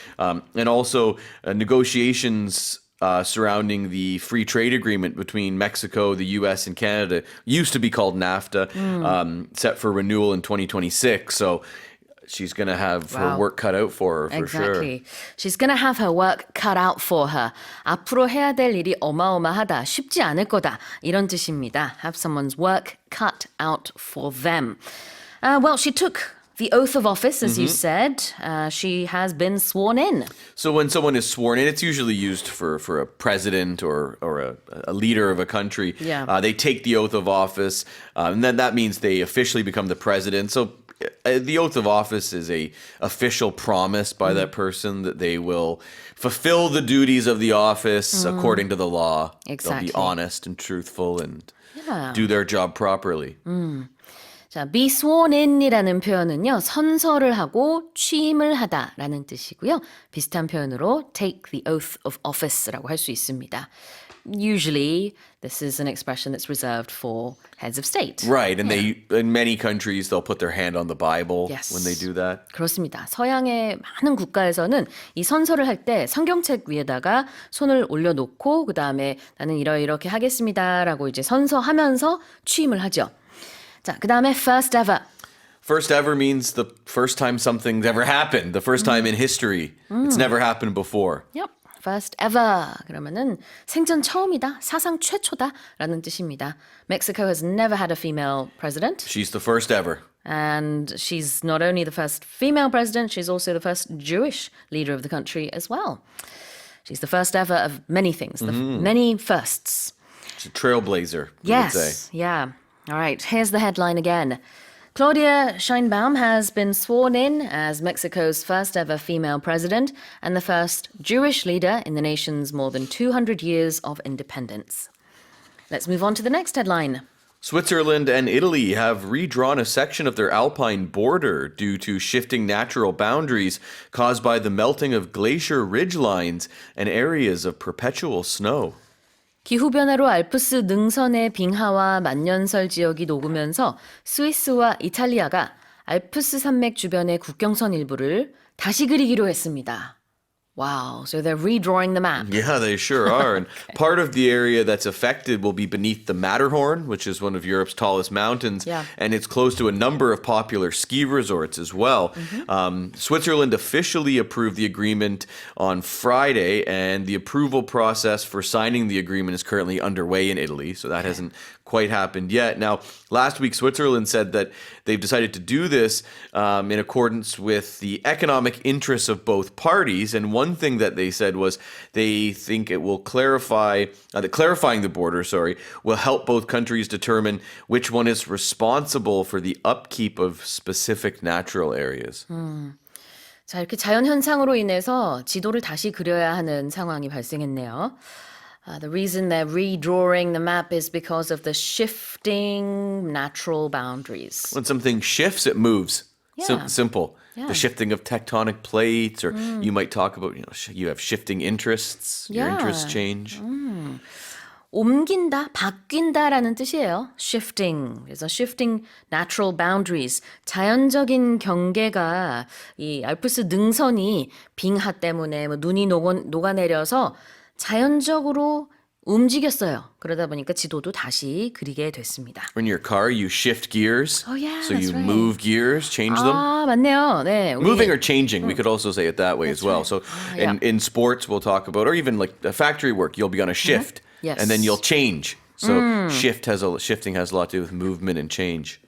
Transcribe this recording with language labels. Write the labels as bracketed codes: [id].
[en] And also, negotiations surrounding the free trade agreement between Mexico, the U.S., and Canada used to be called NAFTA, set for renewal in 2026. So she's going to have her Wow. work cut out for her, for sure. Exactly. She's gonna have her work cut out for her. [ko] 앞으로 해야 될 일이 어마어마하다. 쉽지 않을 거다. 이런 뜻입니다. [en] Have someone's work cut out for them. Well, she took the oath of office, as you said. She has been sworn in. So when someone is sworn in, it's usually used for a president or a leader of a country. Yeah. They take the oath of office, and then that means they officially become the president. So the oath of office is a official promise by that person that they will fulfill the duties of the office according to the law. Exactly. They'll be honest and truthful and Yeah. do their job properly. [ko] 자, be sworn in이라는 표현은요, 선서를 하고 취임을 하다라는 뜻이고요. 비슷한 표현으로 [en] take the oath of office [ko] 라고 할 수 있습니다. [en] usually this is an expression that's reserved for heads of state. Right, and they in many countries they'll put their hand on the Bible Yes. when they do that. [ko] 그렇습니다. 서양의 많은 국가에서는 이 선서를 할 때 성경책 위에다가 손을 올려놓고 그 다음에 나는 이렇게 하겠습니다라고 이제 선서하면서 취임을 하죠. 자, 그 다음에 [en] first ever. First ever means the first time something's ever happened, the first time in history. It's never happened before. Yep. First ever. [ko] 그러면은 생전 처음이다, 사상 최초다라는 뜻입니다. [en] Mexico has never had a female president. She's the first ever. And she's not only the first female president, she's also the first Jewish leader of the country as well. She's the first ever of many things, many firsts. She's a trailblazer, we would say. Yes, yeah. All right, here's the headline again. Claudia Sheinbaum has been sworn in as Mexico's first ever female president and the first Jewish leader in the nation's more than 200 years of independence. Let's move on to the next headline. Switzerland and Italy have redrawn a section of their alpine border due to shifting natural boundaries caused by the melting of glacier ridgelines and areas of perpetual snow. 기후변화로 알프스 능선의 빙하와 만년설 지역이 녹으면서 스위스와 이탈리아가 알프스 산맥 주변의 국경선 일부를 다시 그리기로 했습니다. Wow, so they're redrawing the map. Yeah, they sure are. And part of the area that's affected will be beneath the Matterhorn, which is one of Europe's tallest mountains. Yeah. And it's close to a number of popular ski resorts as well. Switzerland officially approved the agreement on Friday, and the approval process for signing the agreement is currently underway in Italy. So that hasn't quite happened yet. Now, last week, Switzerland said that they've decided to do this in accordance with the economic interests of both parties. And one thing that they said was they think it will clarify, that clarifying the border, will help both countries determine which one is responsible for the upkeep of specific natural areas. [ko] 자, 이렇게 자연 현상으로 인해서 지도를 다시 그려야 하는 상황이 발생했네요. [en] The reason they're redrawing the map is because of the shifting natural boundaries. When something shifts, it moves. Yeah. Simple. Yeah. The shifting of tectonic plates, or you might talk about, you have shifting interests. Your Yeah. interests change. [ko] 옮긴다, 바뀐다라는 뜻이에요. [en] Shifting. [ko] 그래서 [en] shifting natural boundaries. [ko] 자연적인 경계가 이 알프스 능선이 빙하 때문에 눈이 녹아내려서 자연적으로 움직였어요. 그러다 보니까 지도도 다시 그리게 됐습니다. [en] In your car, you shift gears. Oh, yeah, So that's you right. move gears, change them. [ko] 아, 맞네요. 네. 우리- [en] Moving or changing, we could also say it that way as well. So yeah. in sports, we'll talk about, or even like factory work, you'll be on a shift. Yes. And then you'll change. So shifting has a lot to do with movement and change.